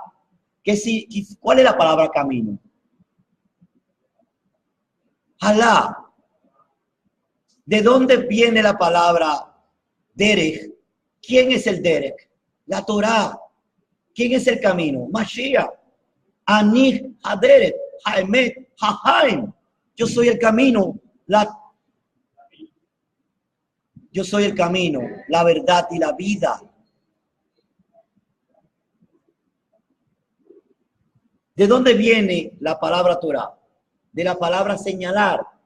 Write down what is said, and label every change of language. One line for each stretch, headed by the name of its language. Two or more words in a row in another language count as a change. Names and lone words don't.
Spanish: ¿Cuál es la palabra camino? Alá. ¿De dónde viene la palabra derech? ¿Quién es el derech? La Torá. ¿Quién es el camino? Mashiach.
Hebrew: Ani haderech, haemet, hahaim.
Spanish: Yo soy el camino, yo soy el camino, la verdad y la vida. ¿De dónde viene la palabra Torah? De la palabra señalar.